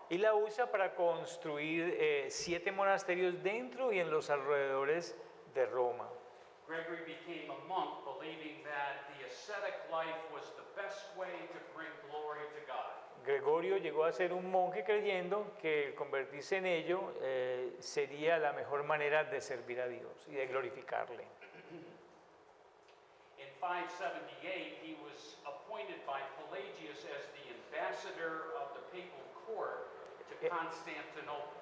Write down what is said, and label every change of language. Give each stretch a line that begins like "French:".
Spanish: y la usa para construir 7 monasterios dentro y en los alrededores de Roma.
English: Gregory became a monk believing that the ascetic life was the best way to bring glory to God.
Spanish: Gregorio llegó a ser un monje creyendo que el convertirse en ello sería la mejor manera de servir a Dios y de glorificarle.
English: In 578, he was appointed by Pelagius as the ambassador of the papal court to Constantinople.